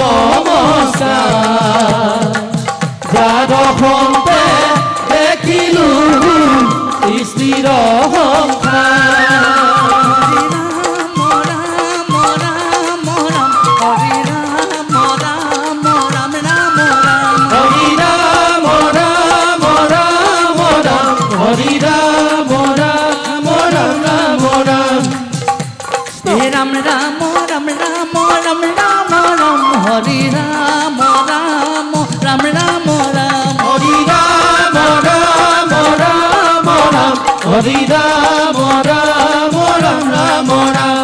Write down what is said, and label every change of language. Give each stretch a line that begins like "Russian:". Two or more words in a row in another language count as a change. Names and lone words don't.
Assamese: নমস্কাৰ যাৰ সন্তে দেখিলো সৃষ্টিৰ সংসাৰ হৰি ৰাম ৰাম ৰাম ৰাম ৰাম রাম রাম রাম রাম রাম রাম রাম হরি রাম রাম রাম রাম রাম হরি রাম রাম রাম রাম হরি রাম রাম রাম রাম রাম